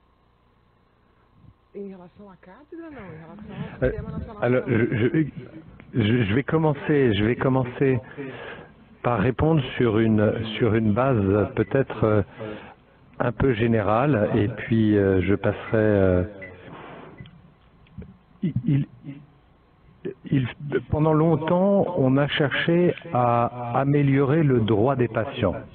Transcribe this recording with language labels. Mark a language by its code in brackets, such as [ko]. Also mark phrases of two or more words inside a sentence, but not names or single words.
[pt] Em relação à cátedra, não. Em relação ao Sistema Nacional [fr] Alors, [pt] de Saúde. [fr] je vais commencer par répondre sur une base peut-être un peu générale, et puis je passerai. Pendant longtemps, on a cherché à améliorer le droit des patients.